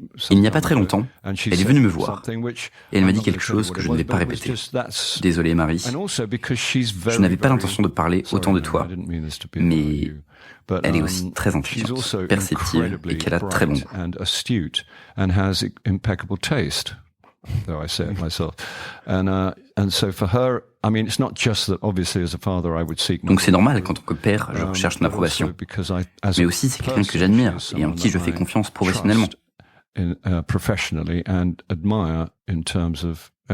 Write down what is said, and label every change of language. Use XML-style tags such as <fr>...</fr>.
<fr>Il n'y a pas très longtemps, elle est venue me voir et elle m'a dit quelque chose que je ne vais pas répéter. Désolé Marie, je n'avais pas l'intention de parler autant de toi, mais elle est aussi très intelligente, perceptive et qu'elle a très bon goût.</fr> <en>Though I say it myself. And so for her, it's not just that obviously as a father I would seek.</en> <fr>Donc c'est normal qu'en tant que père, je recherche ton approbation. Mais aussi c'est quelqu'un que j'admire et en qui je fais confiance professionnellement.</fr> <en>Professionally and admire in terms of</en>